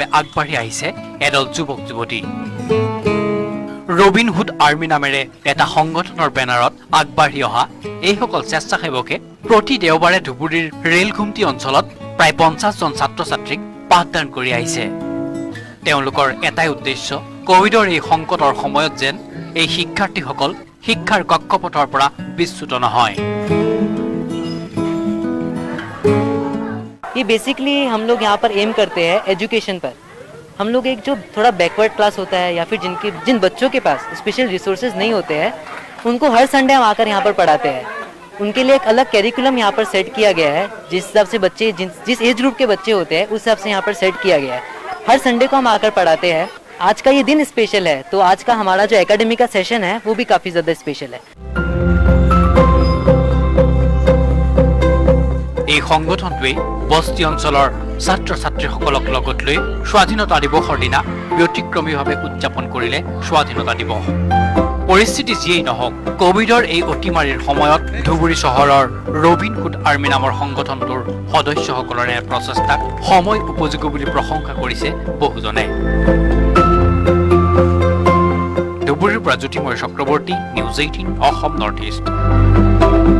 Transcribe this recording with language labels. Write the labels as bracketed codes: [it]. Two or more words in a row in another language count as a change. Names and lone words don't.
[as] আগবাঢ়ি আহিছে এদল যুৱক যুৱতী ৰবিনহুড আৰ্মি নামেৰে এটা সংগঠনৰ বেনাৰত আগবাঢ়ি অহা এইসকল স্বেচ্ছাসেৱকে প্ৰতি দেওবাৰে ধুবুৰীৰ ৰেলঘুমটি অঞ্চলত প্ৰায় 50 জন ছাত্ৰ ছাত্ৰীক পাঠদান কৰি আহিছে তেওঁলোকৰ এটাই উদ্দেশ্য কোভিডৰ এই সংকটৰ সময়ত যেন এই শিক্ষাৰ্থীসকল শিক্ষাৰ কক্ষপথৰ পৰা বিচ্যুত নহয় [hi] ये बेसिकली हम लोग यहाँ पर एम करते हैं एजुकेशन पर हम लोग एक जो थोड़ा [en] backward class [hi] होता है या फिर जिन बच्चों के पास [en] special resources [hi] नहीं होते हैं उनको हर संडे हम आकर यहाँ पर पढ़ाते हैं उनके लिए एक अलग कैरिकुलम यहाँ पर सेट किया गया है जिस हिसाब से बच्चे जिस [en] age group [hi] के बच्चे होते हैं उस हिसाब से यहाँ पर सेट किया गया है हर संडे को हम आकर पढ़ाते हैं आज का ये दिन स्पेशल है तो आज का हमारा जो एकेडमी का सेशन है वो भी काफ़ी ज़्यादा स्पेशल है [as] এই সংগঠনটোৱে বস্তি অঞ্চলৰ ছাত্ৰ ছাত্ৰীসকলক লগত লৈ স্বাধীনতা দিৱসৰ দিনা ব্যতিক্ৰমীভাৱে উদযাপন কৰিলে স্বাধীনতা দিৱস পৰিস্থিতি যিয়েই নহওক কোভিডৰ এই অতিমাৰীৰ সময়ত ধুবুৰী চহৰৰ ৰবিনহুড আৰ্মি নামৰ সংগঠনটোৰ সদস্যসকলৰে প্ৰচেষ্টাক সময় উপযোগী বুলি প্ৰশংসা কৰিছে বহুজনে ধুবুৰীৰ পৰা জ্যোতিময় চক্ৰৱৰ্তী নিউজ 18 অসম নৰ্থ ইষ্ট